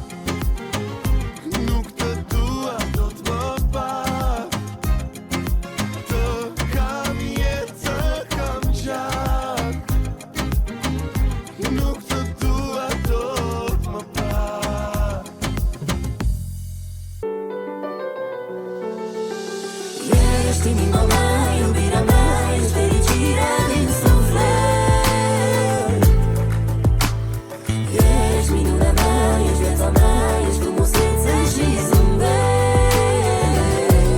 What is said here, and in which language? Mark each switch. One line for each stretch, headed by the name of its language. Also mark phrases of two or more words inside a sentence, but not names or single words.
Albanian: Nuk të dua, do t'më pak. Të kam jetë, të kam gjak. Nuk të dua, do t'më pak.
Romanian: Ești inima mea, iubirea mea, ești fericirea din suflet. Ești minunea mea, ești viața mea, ești frumusețe și zâmbet.